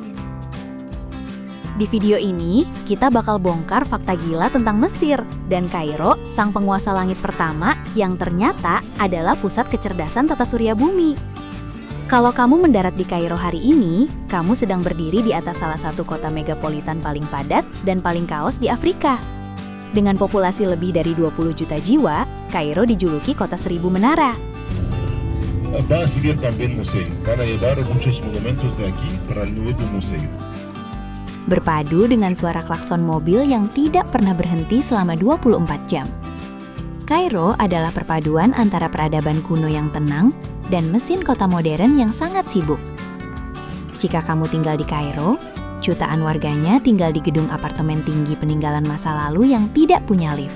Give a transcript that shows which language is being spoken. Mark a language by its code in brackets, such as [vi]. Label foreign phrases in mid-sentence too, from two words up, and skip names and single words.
[id] Di video ini, kita bakal bongkar fakta gila tentang Mesir dan Kairo, sang penguasa langit pertama yang ternyata adalah pusat kecerdasan tata surya bumi. Kalau kamu mendarat di Kairo hari ini, kamu sedang berdiri di atas salah satu kota megapolitan paling padat dan paling kaos di Afrika. Dengan populasi lebih dari 20 juta jiwa, Kairo dijuluki kota 1000 menara. [es] Va a seguir también museo. Van a llevar muchos monumentos de aquí para el nuevo museo. [id] Berpadu dengan suara klakson mobil yang tidak pernah berhenti selama 24 jam. Kairo adalah perpaduan antara peradaban kuno yang tenang dan mesin kota modern yang sangat sibuk. Jika kamu tinggal di Kairo, jutaan warganya tinggal di gedung apartemen tinggi peninggalan masa lalu yang tidak punya lift.